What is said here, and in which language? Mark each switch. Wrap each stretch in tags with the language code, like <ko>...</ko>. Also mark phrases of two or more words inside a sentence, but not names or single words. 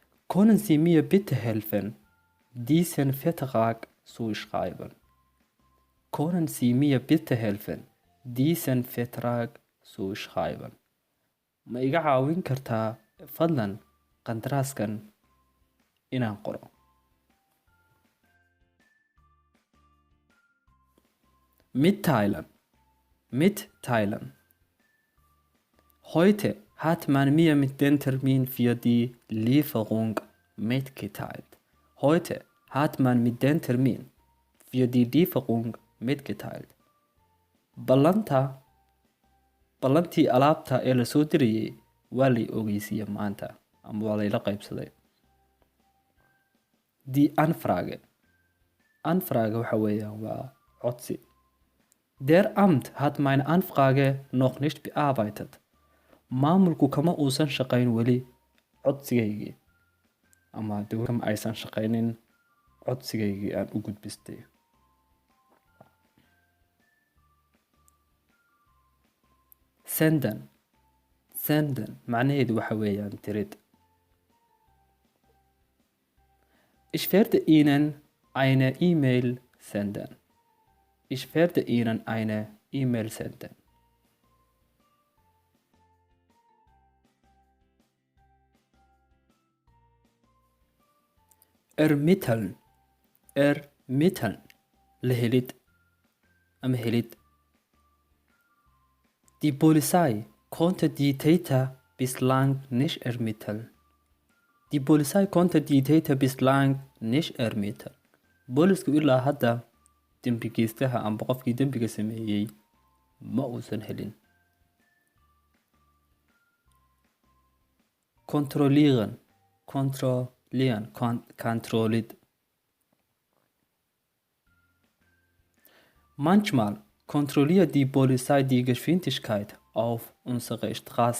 <de>Können Sie mir bitte helfen, diesen Vertrag zu schreiben? Können Sie mir bitte helfen, diesen Vertrag zu schreiben?</de> <so>Ma iga caawin kartaa fadlan qandaraaskan inaan qoro?</so> <de>Mitteilen. Mitteilen. Heute hat man mir mit dem Termin für die Lieferung mitgeteilt. Heute hat man mit dem Termin für die Lieferung mitgeteilt.</de> <so>Ballantii alaabta ee la soo dirayay waa lay ogeysiiyey maanta ama waa layla qaybsaday.</so> <de>Die Anfrage.</de> <so>Anfrage waxa weeyaan waa codsi.</so> <de>Der Amt hat meine Anfrage noch nicht bearbeitet.</de> <so>Maamulku kama uusan shaqayn weli codsigaygii ama dowladda kama aysan shaqaynin codsigaygii aan u gudbistay.</so> <de>Senden.</de> <so>Senden macnaheedu waxa weeyaan dirid.</so> <de>Ich werde Ihnen eine E-Mail senden. Ich werde Ihnen eine E-Mail senden. Ermitteln. Ermitteln.</de> <so>La helid ama helid.</so> <de>Die Polizei konnte die Täter bislang nicht ermitteln. Die Polizei konnte die Täter bislang nicht ermitteln.</de> <so>Boolisku ilaa hadda dembigeystaha amba qofkii dembiga sameeyey ma uusan helin.</so> <de>Kontrollieren. Kontrollieren. Kontrolliert. Manchmal kontrolliert die Polizei die Geschwindigkeit auf unserer Straße.</de>